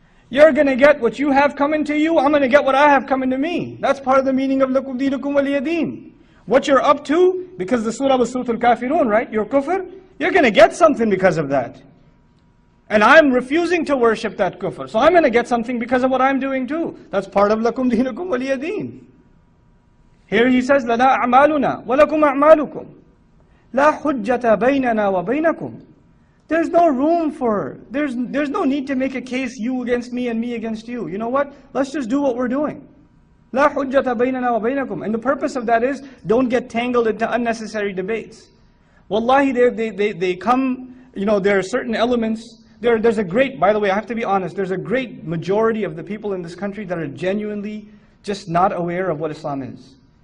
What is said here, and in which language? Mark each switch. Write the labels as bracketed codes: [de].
[en] You're going to get what you have coming to you, I'm going to get what I have coming to me. That's part of the meaning of [ar] لَكُمْ دِينُكُمْ وَلِيَ دِينٍ. [en] What you're up to, because the surah was Surah Al-Kafirun, right? Your kufr, you're going to get something because of that. And I'm refusing to worship that kufr. So I'm going to get something because of what I'm doing too. That's part of [ar] لَكُمْ دِينُكُمْ وَلِيَ دِينٍ. [en] Here he says, [ar] لَنَا أَعْمَالُنَا وَلَكُمْ أَعْمَالُكُمْ لَا حُجَّةَ بَيْنَنَا وَبَيْنَكُمْ. [en] There's no room for, there's no need to make a case you against me and me against you. You know what? Let's just do what we're doing. [ar] لا حجة بيننا وبينكم. [en] And the purpose of that is, don't get tangled into unnecessary debates. Wallahi, they come, there are certain elements, there's a great, by the way, I have to be honest, there's a great majority of the people in this country that are genuinely just not aware of what Islam is.